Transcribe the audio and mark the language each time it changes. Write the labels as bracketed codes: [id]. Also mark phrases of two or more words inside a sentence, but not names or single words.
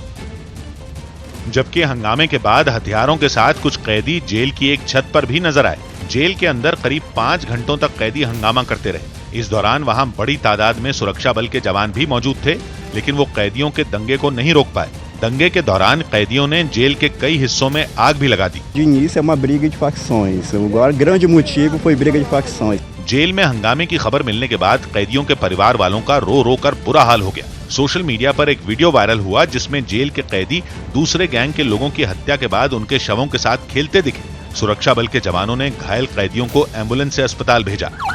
[hi] जबकि हंगामे के बाद हथियारों के साथ कुछ कैदी जेल की एक छत पर भी नजर आए। जेल के अंदर करीब 5 घंटों तक कैदी हंगामा करते रहे। इस दौरान वहां बड़ी तादाद में सुरक्षा बल के जवान भी मौजूद थे, लेकिन वो कैदियों के दंगे को नहीं रोक पाए। दंगे के दौरान कैदियों ने जेल के कई हिस्सों में आग भी लगा दी। [pt] De início é uma briga de facções. O grande motivo foi briga de facções. [hi] जेल में हंगामे की खबर मिलने के बाद कैदियों के परिवार वालों का रो रो कर बुरा हाल हो गया। [en] social media [hi] पर एक वीडियो वायरल हुआ, जिसमें जेल के कैदी दूसरे गैंग के लोगों की हत्या के बाद उनके शवों के साथ खेलते दिखे। सुरक्षा बल के जवानों ने घायल कैदियों को एम्बुलेंस से अस्पताल भेजा।